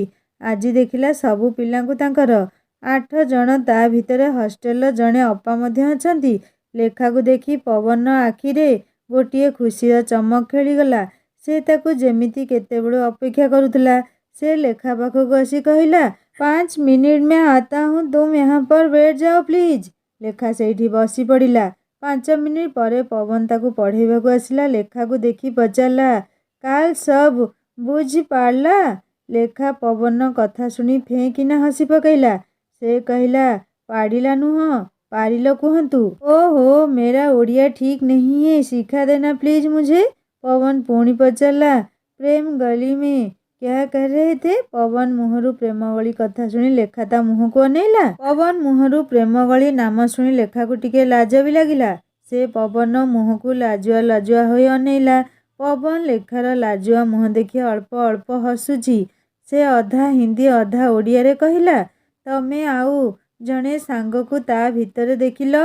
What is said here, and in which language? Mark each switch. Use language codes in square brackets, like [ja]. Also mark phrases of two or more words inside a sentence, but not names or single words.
[or] ଆଜି ଦେଖିଲା ସବୁ ପିଲାଙ୍କୁ ତାଙ୍କର 8 ଜଣ, ତା ଭିତରେ ହଷ୍ଟେଲର ଜଣେ ଅପା ମଧ୍ୟ ଅଛନ୍ତି। ଲେଖାକୁ ଦେଖି ପବନର ଆଖିରେ ଗୋଟିଏ ଖୁସିର ଚମକ ଖେଳିଗଲା। ସେ ତାକୁ ଯେମିତି କେତେବେଳୁ ଅପେକ୍ଷା କରୁଥିଲା। ସେ ଲେଖା ପାଖକୁ ଆସି କହିଲା, 5 ମିନିଟ୍ [hi] में आता हूँ, तुम यहाँ पर बैठ जाओ प्लीଜ୍। [or] ଲେଖା ସେଇଠି ବସି ପଡ଼ିଲା। 5 ମିନିଟ୍ ପରେ ପବନ ତାକୁ ପଢ଼େଇବାକୁ ଆସିଲା। ଲେଖାକୁ ଦେଖି ପଚାରିଲା, [hi] कल सब [or] ବୁଝି ପାର୍ଲା? ଲେଖା ପବନର କଥା ଶୁଣି ଫେଁ କିନା ହସି ପକାଇଲା। ସେ କହିଲା, ପାଡ଼ିଲା ନୁହଁ, ପାରିଲ କୁହନ୍ତୁ। [hi] ଓହୋ, मेरा ओड़िया ठीक नहीं है, सिखा देना प्लीज मुझे। [or] ପବନ ପୁଣି ପଚାରିଲା, [hi] ପ୍ରେମ ଗଲି में क्या कह रहे थे? [or] ପବନ ମୁହଁରୁ ପ୍ରେମ ଗଳି କଥା ଶୁଣି ଲେଖା ତା ମୁହଁକୁ ଅନେଇଲା। ପବନ ମୁହଁରୁ ପ୍ରେମ ଗଳି ନାମ ଶୁଣି ଲେଖାକୁ ଟିକେ ଲାଜ ବି ଲାଗିଲା। ସେ ପବନ ମୁହଁକୁ ଲାଜୁଆ ଲାଜୁଆ ହୋଇ ଅନେଇଲା। ପବନ ଲେଖାର ଲାଜୁଆ ମୁହଁ ଦେଖି ଅଳ୍ପ ଅଳ୍ପ ହସୁଛି। ସେ ଅଧା ହିନ୍ଦୀ ଅଧା ଓଡ଼ିଆରେ କହିଲା, ତମେ ଆଉ ଜଣେ ସାଙ୍ଗକୁ ତା ଭିତରେ ଦେଖିଲ?